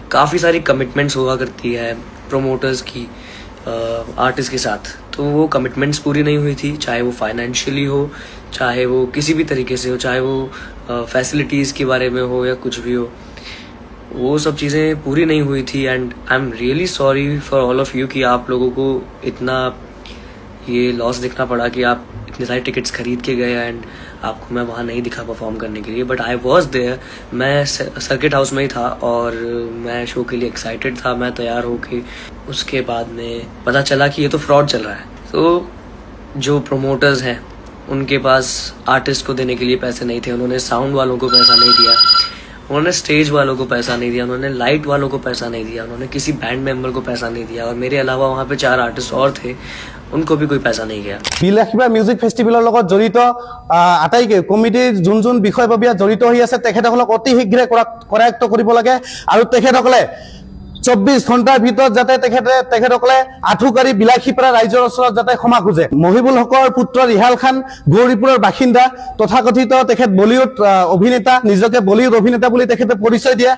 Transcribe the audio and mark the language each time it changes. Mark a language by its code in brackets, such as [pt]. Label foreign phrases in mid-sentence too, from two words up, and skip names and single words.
[hi] काफ़ी सारी कमिटमेंट्स हुआ करती है प्रोमोटर्स की आर्टिस्ट के साथ, तो वो कमिटमेंट्स पूरी नहीं हुई थी, चाहे वो फाइनेंशियली हो, चाहे वो किसी भी तरीके से हो, चाहे वो फैसिलिटीज़ के बारे में हो या कुछ भी हो, वो सब चीज़ें पूरी नहीं हुई थी। [en] and I am really sorry for all of you [hi] कि आप लोगों को इतना ये लॉस देखना पड़ा कि आप इतने सारे टिकट्स खरीद के गए एंड आपको मैं वहाँ नहीं दिखा परफॉर्म करने के लिए। [en] but I was there, [hi] मैं [en] circuit house [hi] में ही था और मैं शो के लिए एक्साइटेड था, मैं तैयार होके। उसके बाद में पता चला कि ये तो फ्रॉड चल रहा है। तो जो प्रोमोटर्स हैं उनके पास आर्टिस्ट को देने के लिए पैसे नहीं थे, उन्होंने साउंड वालों को पैसा नहीं दिया, उन्होंने स्टेज वालों को पैसा नहीं दिया, उन्होंने लाइट वालों को पैसा नहीं दिया, उन्होंने किसी [en] band member [hi] को पैसा नहीं दिया, और मेरे अलावा वहाँ पे 4 आर्टिस्ट और थे, उनको भी कोई पैसा नहीं गया। [as] বিলাসীবা মিউজিক ফেষ্টিভেলৰ লগত জড়িত আটাইকে কমিটিৰ যোন বিষয়ববীয়া জড়িত হৈ আছে তেখেতসকলক অতি শীঘ্ৰে কৰায়ত্ব কৰিব লাগে আৰু তেখেতসকলে 24 ঘণ্টাৰ ভিতৰত যাতে তেখেতসকলে আঠুকাৰী বিলাসীপাৰা ৰাইজৰ ওচৰত যাতে ক্ষমা খোজে। মহিবুল হকৰ পুত্ৰ ৰিহাল খান গৌৰীপুৰৰ বাসিন্দা, তথাকথিত তেখেত বলিউড অভিনেতা, নিজকে বলিউড অভিনেতা বুলি তেখেতে পৰিচয় দিয়ে।